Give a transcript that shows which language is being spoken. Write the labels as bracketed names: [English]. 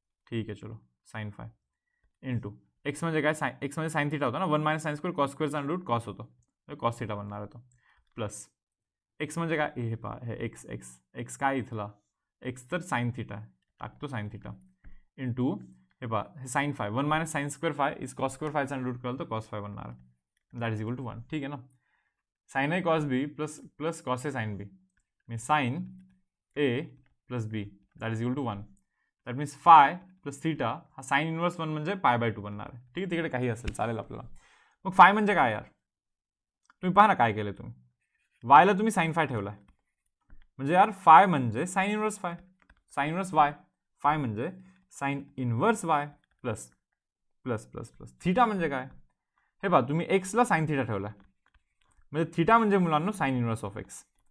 [Marathi] ठीक आहे चलो, साइन फाय इंटू एक्स म्हणजे काय, एक्स म्हणजे साइन थिटा होता ना, 1 minus sine square cos स्क्वेअरचा under route cos होतो, कॉस थिटा बनणार आहे तो. प्लस एक्स म्हणजे काय, हे पहा हे एक्स एक्स एक्स काय इथला एक्स तर साइन थिटा आहे, टाकतो साइन थिटा इंटू हे पहा हे sign five, 1 minus sine square five is cos square फायचा under route कराल तर कॉस फाय बनणार आहे, दॅट इज इक्वल टू 1. ठीक आहे ना. [English] sine A cos B plus cos A sine B, [Marathi] मी [English] Sine A plus B that is equal to 1. [Marathi] That means five plus theta हा sine inverse 1 म्हणजे pi by 2 बनणार आहे. ठीक आहे, तिकडे काही असेल चालेल आपल्याला. मग फाय म्हणजे काय यार, तुम्ही पहा ना काय केलं तुम्ही, वायला तुम्ही साइन फाय ठेवलाय, म्हणजे यार फाय म्हणजे sine inverse five, sine inverse Y. Five म्हणजे sine inverse Y plus plus plus plus theta म्हणजे काय, हे पहा तुम्ही एक्सला साइन थिटा ठेवलाय, म्हणजे थिटा म्हणजे मुलांना साइन इनवर्स ऑफ एक्स.